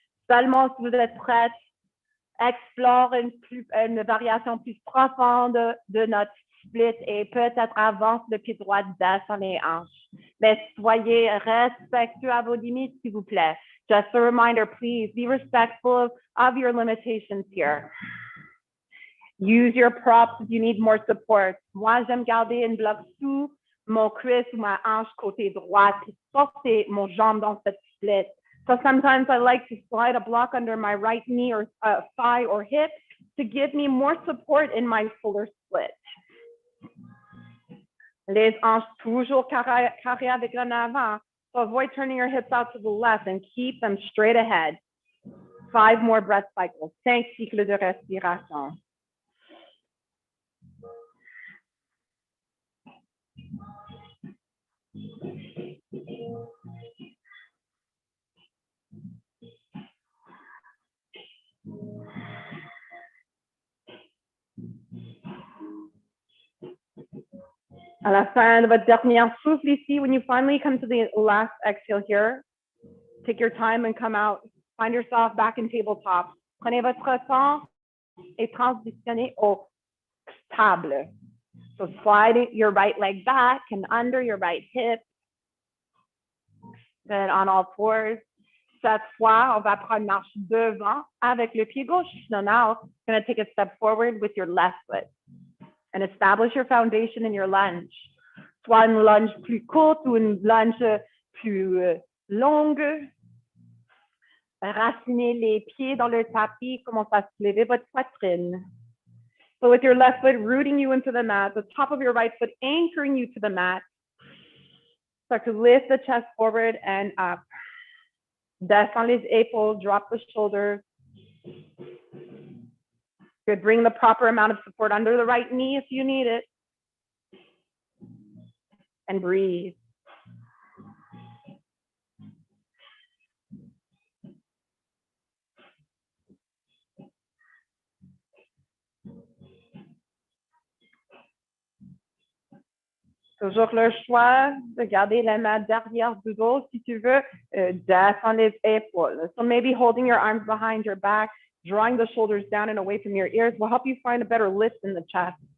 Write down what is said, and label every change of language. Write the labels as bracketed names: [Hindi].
[French] Seulement si vous êtes prête, explore une variation plus profonde de notre split et peut-être avance le pied droit descend les hanches. Mais soyez respectueux à vos limites, s'il vous plaît. [English] Just a reminder, please be respectful of your limitations here. Use your props if you need more support. [French] Moi, j'aime garder une bloc sous mon cuisse ou ma hanche côté droit et porter mon jambe dans cette split. [English] So sometimes I like to slide a block under my right knee or thigh or hip to give me more support in my fuller split. [French] Les hanches toujours carrées avec l'en avant. [English] So avoid turning your hips out to the left and keep them straight ahead. 5 more breath cycles. 5 [French] cycles de respiration. À la fin de votre dernier souffle ici, [English] when you finally come to the last exhale here, take your time and come out. Find yourself back in tabletop. [French] Prenez votre temps et transitionnez au stable. [English] So slide your right leg back and under your right hip. Then on all fours. [French] Cette fois, on va prendre marche devant avec le pied gauche. [English] So now, you're going to take a step forward with your left foot and establish your foundation in your lunge. [French] Soit une lunge plus courte ou une lunge plus longue. Racinez les pieds dans le tapis, commencez à soulever votre poitrine. [English] So with your left foot rooting you into the mat, the top of your right foot anchoring you to the mat. Start to lift the chest forward and up. [French] Descend les épaules, [English] drop the shoulders. Good, bring the proper amount of support under the right knee if you need it. And breathe. [French] Toujours le choix de garder la main derrière du dos si tu veux, descend les épaules. [English] So maybe holding your arms behind your back, drawing the shoulders down and away from your ears will help you find a better lift in the chest.